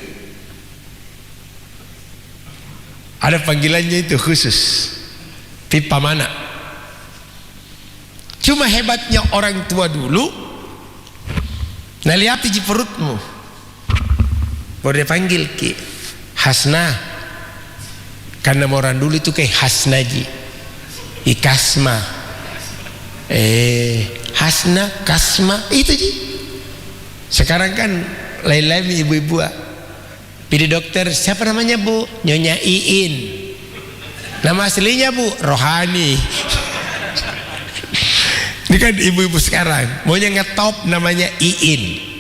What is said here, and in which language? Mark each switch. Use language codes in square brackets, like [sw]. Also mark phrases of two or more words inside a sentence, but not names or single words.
[id] Ada panggilannya itu khusus, pipa mana. Cuma hebatnya orang tua dulu, nah lihat di perutmu, baru dia panggil ki Hasna, karena orang dulu itu kayak Hasnaji, Ikasma, Hasna, Kasma itu ji. Sekarang kan lain-lain ibu-ibu. Pilih dokter, siapa namanya Bu? Nyonya Iin. Nama aslinya Bu? Rohani. Ini kan ibu-ibu sekarang maunya ngetop namanya Iin.